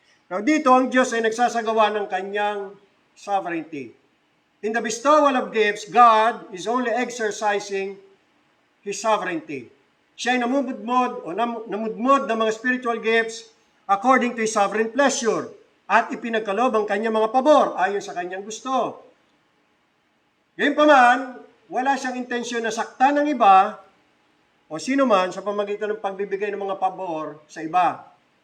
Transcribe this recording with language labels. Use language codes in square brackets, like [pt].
[tl] Now dito, ang Diyos ay nagsasagawa ng kanyang sovereignty. [en] In the bestowal of gifts, God is only exercising His sovereignty. [tl] Siya ay namumudmod ng mga [en] spiritual gifts according to His sovereign pleasure [tl] at ipinagkaloob ang kanyang mga pabor ayon sa kanyang gusto. Gayunpaman, wala siyang intensyon na saktan ng iba o sino man sa pamamagitan ng pagbibigay ng mga pabor sa iba.